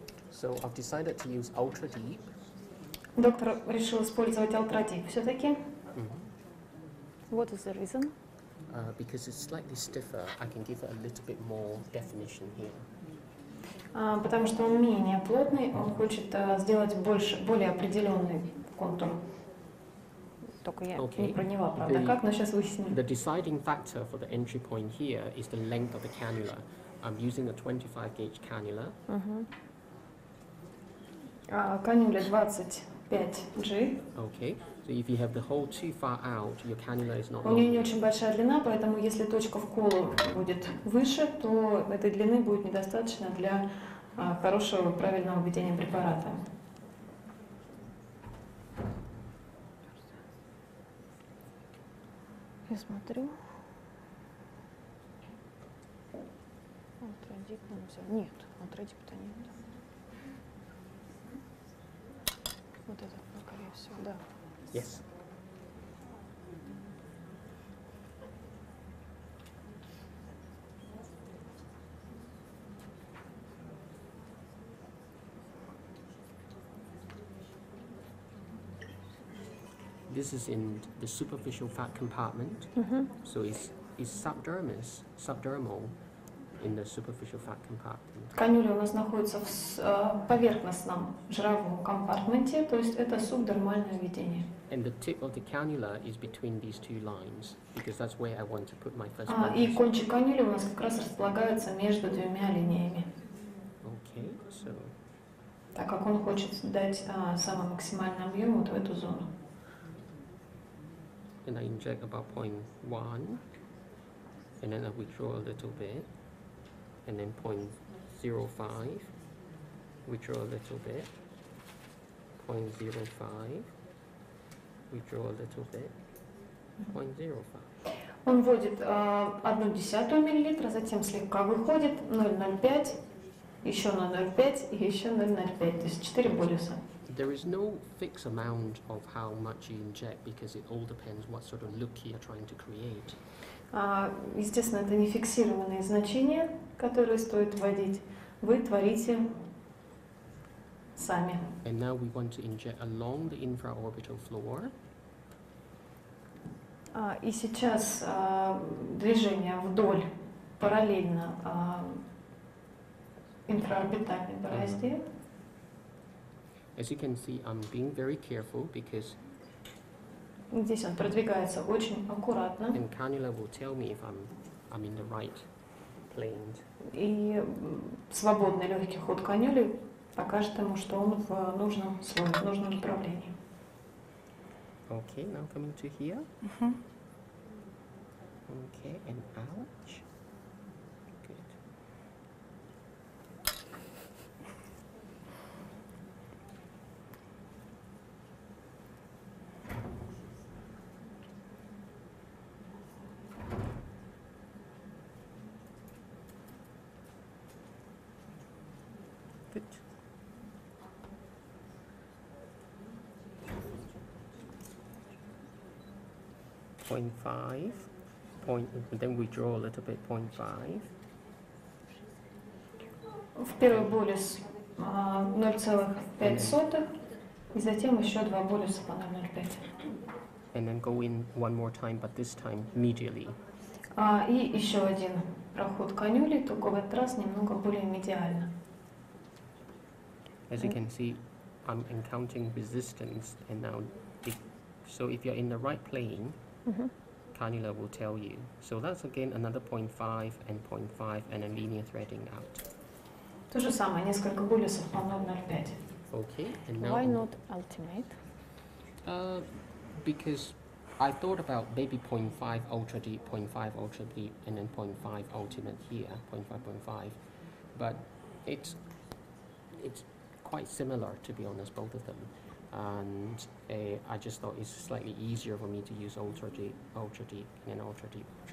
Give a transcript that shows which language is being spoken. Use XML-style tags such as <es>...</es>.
<en>So I've decided to use Ultra Deep.</en> <ru>Доктор решил использовать Ultra Deep все-таки.</ru> <en>What is the reason? Because it's slightly stiffer, I can give it a little bit more definition here.</en> <ru>Потому что он менее плотный, он хочет сделать более определенный контур. Только я</ru> <en>Okay.</en> <ru>Не про него, правда, как, но сейчас выясним.</ru> <en>The deciding factor for the entry point here is the length of the cannula. I'm using a 25 gauge cannula.</en> <ru>Канюля 25G.</ru> <en>Okay, so if you have the hole too far out, your cannula is not</en> <ru>У нее</ru> <en>long.</en> <ru>не очень большая длина, поэтому если точка вкола будет выше, то этой длины будет недостаточно для хорошего правильного введения препарата. Я смотрю. Ultra-Deep он взял. Нет, Ultra-Deep-то нет. Вот это, скорее всего, да.</ru> <en>Yes. This is in the superficial fat compartment. So it's subdermal in the superficial fat compartment.</en> <ru>Канюля у нас находится в поверхностном жировом компартменте, то есть это субдермальное введение.</ru> <en>And the tip of the cannula is between these two lines because that's where I want to put my first</en> <ru>И</ru> <en>bolus.</en> <ru>кончик канюли у нас как раз располагается между двумя линиями,</ru> <en>Okay, so</en> <ru>так как он хочет дать самый максимальный объем вот в эту зону.</ru> <en>then I inject about 0.1 and then I withdraw a little bit and then 0.05, withdraw a little bit, 0.05, withdraw a little bit, 0.05.</en> <ru>Он вводит 0,1 миллилитра, затем слегка выходит 0,05, еще 0,05 и еще 0,05, то есть 4 болюса.</ru> <en>There is no fixed amount of how much you inject because it all depends what sort of look you're trying to create.</en> <ru>Естественно, это не фиксированные значения, которые стоит вводить. Вы творите сами.</ru> <en>And now we want to inject along the infraorbital floor.</en> <ru>И сейчас движение вдоль параллельно инфраорбитальной борозде.</ru> <en>As you can see, I'm being very careful because</en> <ru>Здесь он продвигается очень аккуратно.</ru> <en>and cannula will tell me if I'm in the right plane.</en> <ru>И свободный легкий ход канюли покажет ему, что он в нужном слое, в нужном направлении.</ru> <en>Okay, now coming to here. Okay, and ouch. Good. Good. Point 5. Then we draw a little bit 0.5.</en> <ru>В первый болюс 0,5 и затем еще 2 болюса по 0,05.</ru> <en>And then go in one more time, but this time medially.</en> <ru>И еще один проход канюли, только в этот раз немного более медиально.</ru> <en>As you can see, I'm encountering resistance, and now, so if you're in the right plane, cannula will tell you. So that's again another 0.5 and 0.5 and a linear threading out.</en> <ru>То же самое, несколько болюсов по 0,05.</ru> <en>Okay, and now Why not ultimate? because I thought about maybe 0.5 ultra deep, 0.5 ultra deep, and then 0.5 ultimate here, 0.5, but it's quite similar, to be honest, both of them. And I just thought it's slightly easier for me to use ultra deep, and ultra deep.</en>